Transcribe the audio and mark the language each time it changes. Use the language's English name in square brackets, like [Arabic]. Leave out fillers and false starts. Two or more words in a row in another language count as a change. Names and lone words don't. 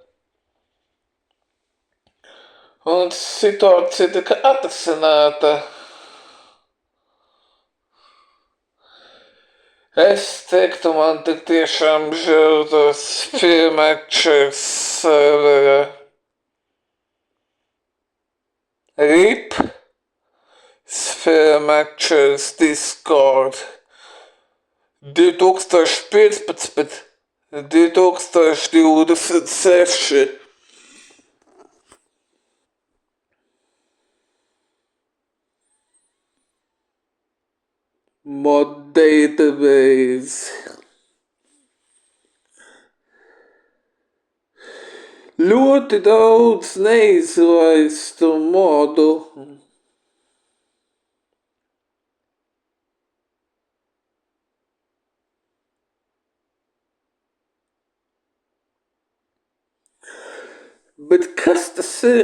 [Latvian] Un situācija tika atrasināta. Es teiktu, man tik tiešām žēl tos Matchers servera. RIP Matchers Discord 2015, 2026. [English] Mod database. [Latvian] Ļoti daudz neizlaistu modu. Bet kas tas ir?